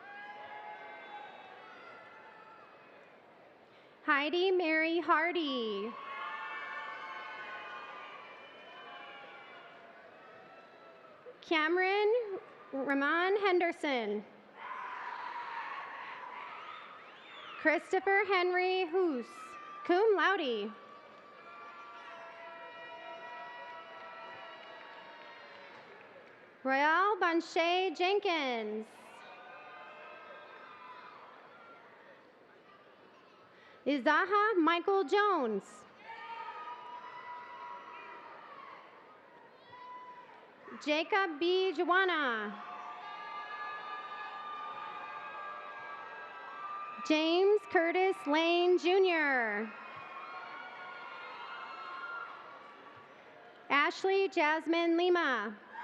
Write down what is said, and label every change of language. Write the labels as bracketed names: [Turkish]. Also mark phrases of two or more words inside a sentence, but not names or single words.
[English] Heidi Mary Hardy. Cameron Ramon Henderson. Christopher Henry Hoos, [Latin] cum laude. [English] Royale Banche Jenkins. Izaha Michael Jones. Jacob B. Joanna. James Curtis Lane, Jr. Ashley Jasmine Lima.